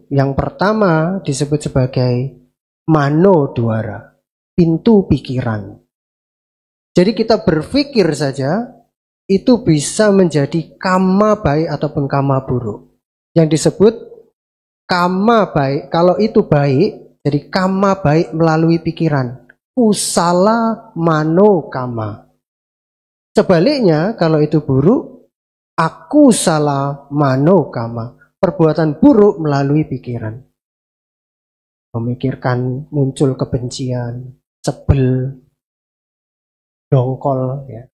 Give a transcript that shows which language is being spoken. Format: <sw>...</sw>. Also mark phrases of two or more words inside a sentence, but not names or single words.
<id>Yang pertama disebut sebagai</id> <pi>mano dwara,</pi> <id>pintu pikiran. Jadi kita berpikir saja itu bisa menjadi kamma baik ataupun kamma buruk. Yang disebut kamma baik, kalau itu baik, jadi kamma baik melalui pikiran.</id> <pi>Kusala mano kamma.</pi> <id>Sebaliknya, kalau itu buruk,</id> <pi>aku salah mano kamma.</pi> <id>Perbuatan buruk melalui pikiran. Memikirkan muncul kebencian, sebel, dongkol, ya.</id>